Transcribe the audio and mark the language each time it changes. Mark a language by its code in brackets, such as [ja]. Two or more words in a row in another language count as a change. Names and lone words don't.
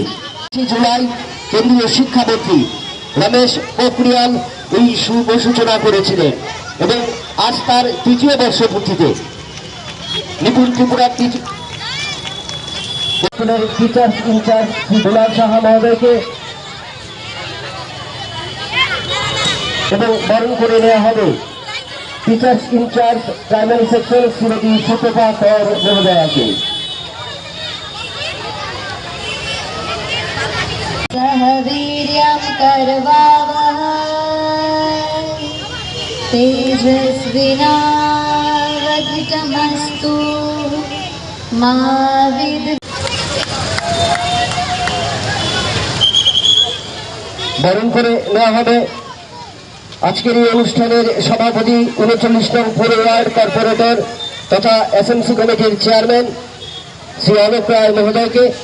[bn] 25 জুলাই কেন্দ্রীয় শিক্ষামন্ত্রী রমেশ পোখরিয়াল এই শুভ সূচনা করেছিলেন এবং আজ তার 3য় বর্ষপূর্তিতে নিপুণ ত্রিপুরা টিচার্স ইনচার্জ শ্রী দুলাল সাহা মহোদয়কে এবং বরণ করে নেওয়া হবে টিচার্স ইনচার্জ প্রাইমারি সেকশন শ্রীমতী সুতোফা কৌর মহোদয়াকে। [sa] सहवीर्यं करवावहै तेजस्विनावधीतमस्तु स्वागतमस्तु मा वेद [bn] বরণ করে নেওয়া হবে আজকের এই অনুষ্ঠানের সভাপতি ৩৯ নং পৌর ওয়ার্ড কর্পোরেটর তথা এসএমসি কমিটির চেয়ারম্যান শ্রী অলোক রায় মহোদয়কে।